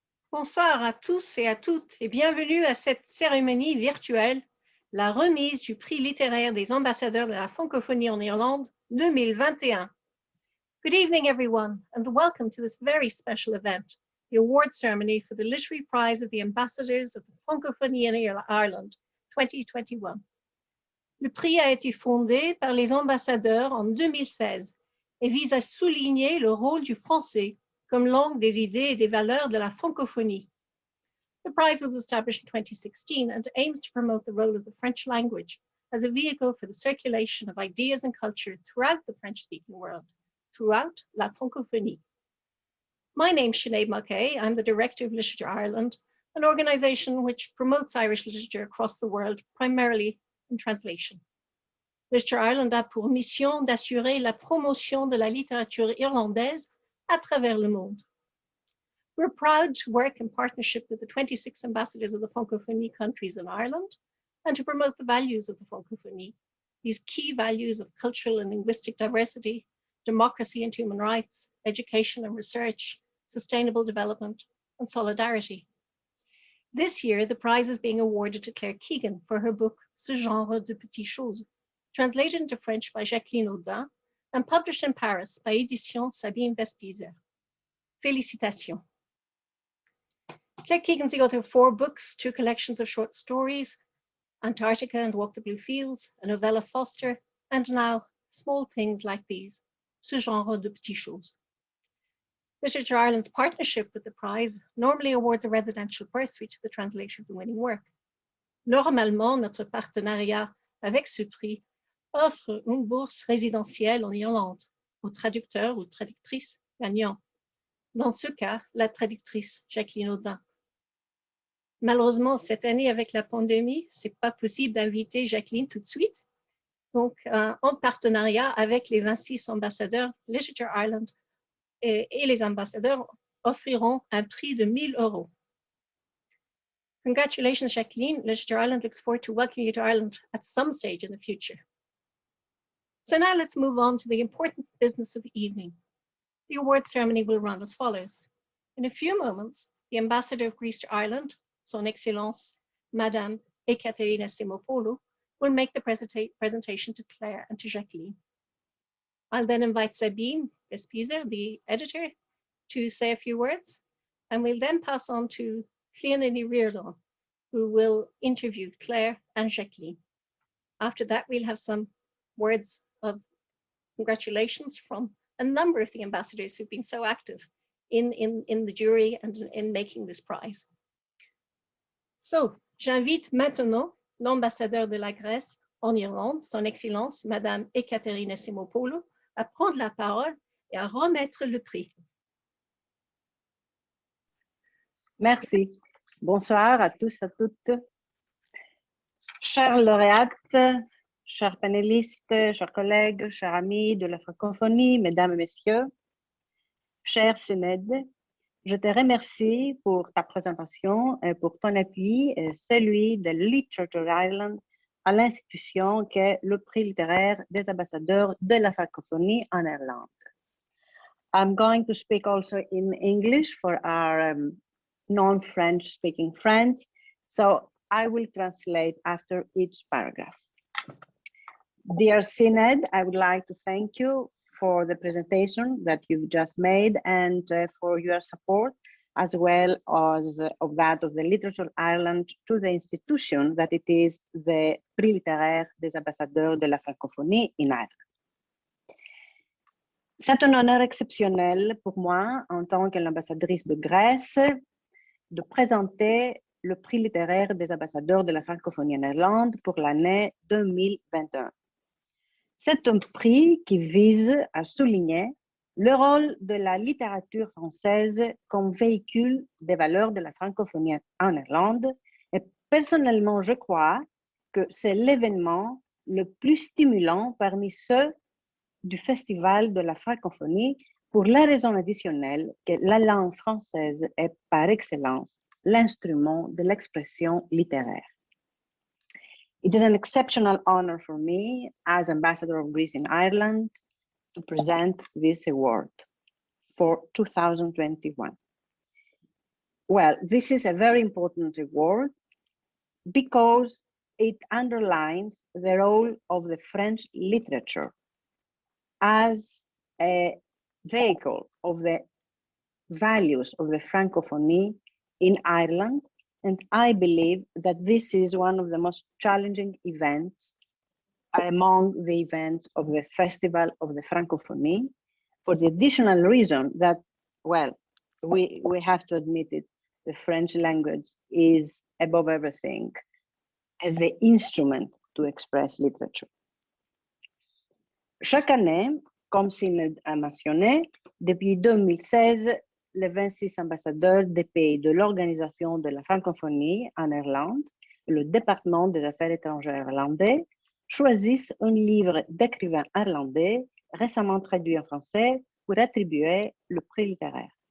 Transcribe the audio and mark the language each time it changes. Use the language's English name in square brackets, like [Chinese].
[French] Bonsoir à tous et à toutes et bienvenue à cette cérémonie virtuelle, la remise du Prix littéraire des ambassadeurs de la francophonie en Irlande 2021. [English] Good evening everyone and welcome to this very special event, the award ceremony for the Literary Prize of the Ambassadors of the Francophonie in Ireland 2021. [French] Le prix a été fondé par les ambassadeurs en 2016 et vise à souligner le rôle du français comme langue des idées et des valeurs de la francophonie. [English] The prize was established in 2016 and aims to promote the role of the French language as a vehicle for the circulation of ideas and culture throughout the French-speaking world, throughout la francophonie. My name's Sinead Mulcahy. I'm the Director of Literature Ireland, an organisation which promotes Irish literature across the world, primarily in translation. [French] Literature Ireland a pour mission d'assurer la promotion de la littérature irlandaise à travers le monde. [English] We're proud to work in partnership with the 26 ambassadors of the Francophonie countries in Ireland and to promote the values of the Francophonie, these key values of cultural and linguistic diversity, democracy and human rights, education and research, sustainable development, and solidarity. This year, the prize is being awarded to Claire Keegan for her book, Ce genre de petites, translated into French by Jacqueline Odin and published in Paris by Édition Sabine Westpiezer. [French] Félicitations. [English] Claire Keegan's the author of 4 books, 2 collections of short stories, Antarctica and Walk the Blue Fields, a novella Foster, and now Small Things Like These, Ce genre de petites. Literature Ireland's partnership with the prize normally awards a residential bursary to the translator of the winning work. [French] Normalement, notre partenariat avec ce prix offre une bourse résidentielle en Irlande au traducteur ou traductrice gagnant. Dans ce cas, la traductrice Jacqueline Odin. Malheureusement, cette année, avec la pandémie, c'est pas possible d'inviter Jacqueline tout de suite. Donc, en partenariat avec les 26 ambassadeurs, Literature Ireland et les ambassadeurs offriront un prix de 1 000 €. [English] Congratulations, Jacqueline. Literature Ireland looks forward to welcoming you to Ireland at some stage in the future. So now let's move on to the important business of the evening. The award ceremony will run as follows. In a few moments, the Ambassador of Greece to Ireland, Son Excellence, Madame Ekaterina Simopoulou, will make the presentation to Claire and to Jacqueline. I'll then invite Sabine Westpiezer, the editor, to say a few words, and we'll then pass on to Clíona Ní Riordáin, who will interview Claire and Jacqueline. After that, we'll have some words of congratulations from a number of the ambassadors who've been so active in the jury and in making this prize. [French] So, j'invite maintenant l'ambassadeur de la Grèce en Irlande, Son Excellence, Madame Ekaterina Simopoulou, à prendre la parole et à remettre le prix. Merci. Bonsoir à tous, à toutes. Chers lauréates, chers panélistes, chers collègues, chers amis de la francophonie, mesdames et messieurs, chère Sinead, je te remercie pour ta présentation et pour ton appui et celui de Literature Ireland à l'institution qu'est le Prix littéraire des ambassadeurs de la francophonie en Irlande. [English] I'm going to speak also in English for our non-French speaking friends, so I will translate after each paragraph. Dear Sinead, I would like to thank you for the presentation that you've just made and for your support, as well as of that of the Literature Ireland to the institution that it is the Prix littéraire des ambassadeurs de la francophonie in Ireland. [French] C'est un honneur exceptionnel pour moi, en tant que l'ambassadrice de Grèce, de présenter le Prix littéraire des ambassadeurs de la francophonie en Irlande pour l'année 2021. C'est un prix qui vise à souligner le rôle de la littérature française comme véhicule des valeurs de la francophonie en Irlande. Et personnellement, je crois que c'est l'événement le plus stimulant parmi ceux du Festival de la francophonie pour la raison additionnelle que la langue française est par excellence l'instrument de l'expression littéraire. [English] It is an exceptional honor for me as Ambassador of Greece in Ireland to present this award for 2021. Well, this is a very important award because it underlines the role of the French literature as a vehicle of the values of the Francophonie in Ireland. And I believe that this is one of the most challenging events among the events of the Festival of the Francophonie, for the additional reason that, well, we have to admit it, the French language is above everything the instrument to express literature. [French] Chaque année, comme Sinéad a mentionné, depuis 2016, les 26 ambassadeurs des pays de l'Organisation de la Francophonie en Irlande, le département des affaires étrangères irlandais, choisissent un livre d'écrivain irlandais récemment traduit en français pour attribuer le prix littéraire.